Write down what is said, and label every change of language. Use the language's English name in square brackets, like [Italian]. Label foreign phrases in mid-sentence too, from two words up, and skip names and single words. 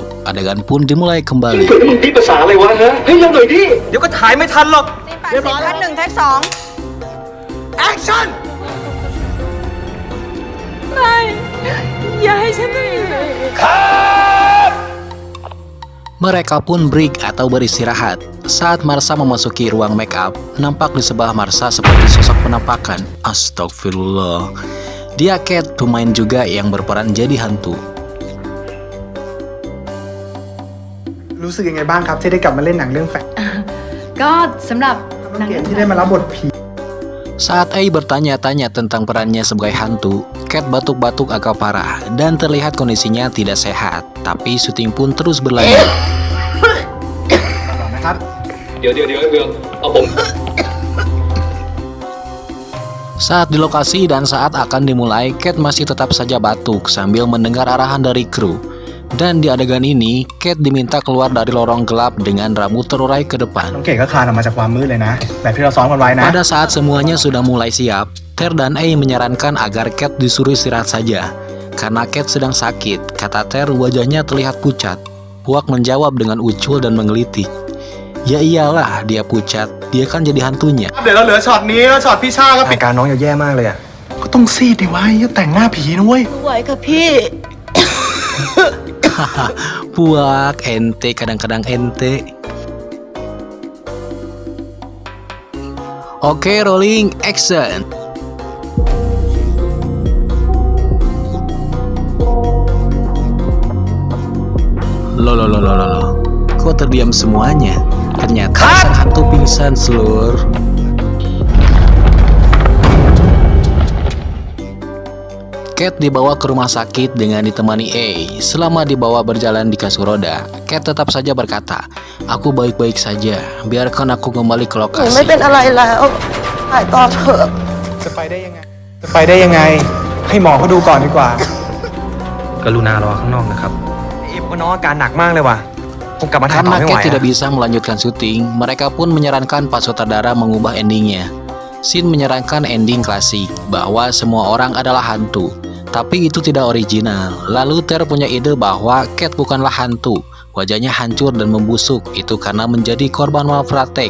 [Indonesian] Adegan pun dimulai kembali. Mereka pun break atau beristirahat. Saat Marsha memasuki ruang [English] make up, [Indonesian] nampak di sebelah Marsha seperti sosok penampakan. Astagfirullah. Dia Cat, pemain juga yang berperan jadi hantu. [Thai] รู้สึกยังไงบ้างครับที่ได้กลับมาเล่นหนังเรื่องแฟน ก็สำหรับหนัง เกดที่ได้มารับบทผี [Indonesian] Saat Ei bertanya-tanya tentang perannya sebagai hantu, Cat batuk-batuk agak parah dan terlihat kondisinya tidak sehat. Tapi syuting pun terus berlanjut. [Thai] นะครับ เดี๋ยวเบืองเอาผม [Indonesian] Saat di lokasi dan saat akan dimulai, Cat masih tetap saja batuk sambil mendengar arahan dari kru. Dan di adegan ini, Cat diminta keluar dari lorong gelap dengan rambut terurai ke [Thai] น้อง [Indonesian] depan. [Thai] เกดก็คลานออกมาจากความมืดเลยนะแบบที่เราซ้อมกันไว้นะ [Indonesian] Pada saat semuanya sudah mulai siap, Ter dan Ei menyarankan agar Cat disuruh istirahat saja. Karena Cat sedang sakit, kata Ter wajahnya terlihat pucat. Puak menjawab dengan ucul dan menggelitik. Ya iyalah, dia pucat, dia kan jadi hantunya. [Thai] เดี๋ยวเราเหลือช็อตนี้แล้วช็อตพี่ชาก็ปิด อาการน้องแย่มากเลยอ่ะ ก็ต้องซีดดิวะอย่าแต่งหน้าผีนะเว้ย [Indonesian] Puak, ente kadang-kadang ente. Oke, [English] rolling action. [Indonesian] Loh. Kok terdiam semuanya? Ternyata sang hantu pingsan, seluruh. Cat dibawa ke rumah sakit dengan ditemani Ei. Selama dibawa berjalan di kasur roda, Cat tetap saja berkata, "Aku baik-baik saja, biarkan aku kembali ke lokasi." [Thai] จะไปได้ยังไงจะไปได้ยังไงให้หมอเขาดูก่อนดีกว่า กรุณารอข้างนอกนะครับอีฟว่าน้องอาการหนักมากเลยว่ะคงกลับมาถ่ายต่อ [Indonesian] Karena [Thai] ไม่ไหว [Indonesian] Cat tidak [Thai] อะ [Indonesian] bisa melanjutkan syuting, mereka pun menyarankan Pak Sutradara mengubah endingnya. Shin menyarankan ending klasik, bahwa semua orang adalah hantu. Tapi itu tidak original. Lalu Ter punya ide bahwa Cat bukanlah hantu. Wajahnya hancur dan membusuk. Itu karena menjadi korban malpraktek.